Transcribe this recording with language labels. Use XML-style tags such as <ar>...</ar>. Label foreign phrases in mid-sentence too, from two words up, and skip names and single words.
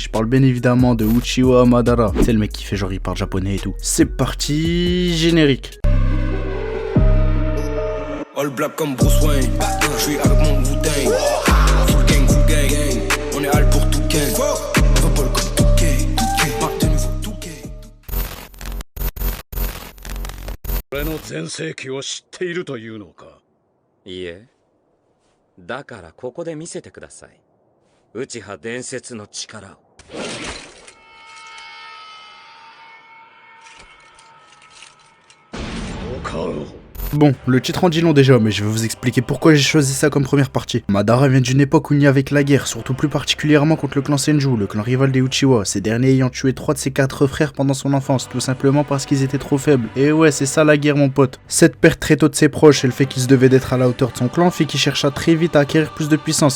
<fr>Je parle bien évidemment de Uchiwa Madara. C'est le mec qui fait genre il parle japonais et tout. C'est parti, générique.</fr> <en>All black</en> <fr>comme Bruce Wayne, je suis avec mon Wu-Tang.</fr> <en>Full gang,</en> <fr>on est all pour tout gang. Football comme Touquet, marque de nouveau Touquet.</fr> <ja>俺の全盛期を知っているというのか。いいえ。だからここで見せてください。内葉伝説の力を。分かろう。</ja> <fr>Bon, le titre en dit long déjà, mais je vais vous expliquer pourquoi j'ai choisi ça comme première partie. Madara vient d'une époque où il n'y avait que la guerre, surtout plus particulièrement contre le clan Senju, le clan rival des Uchiwa, ces derniers ayant tué 3 de ses 4 frères pendant son enfance, tout simplement parce qu'ils étaient trop faibles. Et ouais, c'est ça la guerre mon pote. Cette perte très tôt de ses proches et le fait qu'il se devait d'être à la hauteur de son clan fait qu'il chercha très vite à acquérir plus de puissance.</fr>